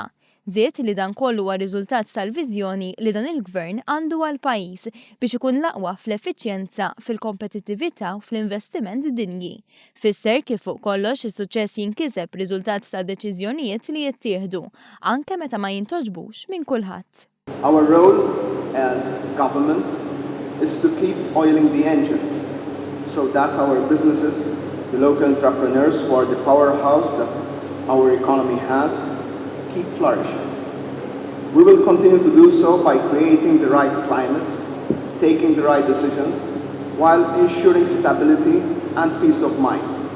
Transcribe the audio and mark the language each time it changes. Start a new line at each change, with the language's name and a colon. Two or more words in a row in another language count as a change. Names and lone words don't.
Maltese: Żied li dan kollu huwa riżultat tal-viżjoni li dan il-gvern għandu għall-pajjiż biex ikun l-aqwa fl-effiċjenza, fil-kompetittività u fl-investiment dinji. Fisser kif fuq kollox is-suċċess jinkiseb riżultat ta' deċiżjonijiet li jittieħdu, anke meta ma jintoġbux minn kulħadd.
English: Our role as government is to keep oiling the engine so that our businesses, the local entrepreneurs who are the powerhouse that our economy has, keep flourishing. We will continue to do so by creating the right climate, taking the right decisions, while ensuring stability and peace of mind.